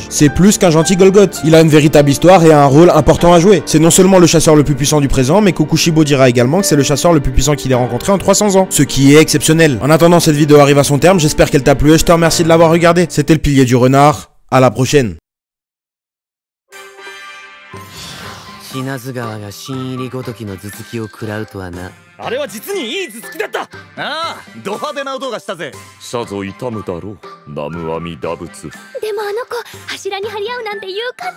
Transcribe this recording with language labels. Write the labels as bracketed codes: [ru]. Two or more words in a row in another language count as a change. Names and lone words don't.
[fr] C'est plus qu'un gentil Golgoth. Il a une véritable histoire et un rôle important à jouer. C'est non seulement le chasseur le plus puissant du présent, mais Kokushibo dira également que c'est le chasseur le plus puissant qu'il ait rencontré en 300 ans. Ce qui est exceptionnel. En attendant, cette vidéo arrive à son terme, j'espère qu'elle t'a plu et je te remercie de l'avoir regardé. C'était le pilier du renard. À la prochaine. [ja] 死なず川が新入りごときの頭突きを食らうとはな。あれは実にいい頭突きだった。ああ、ド派手な音がしたぜ。さぞ痛むだろう、南無阿弥陀仏。でもあの子柱に張り合うなんて勇敢なのね。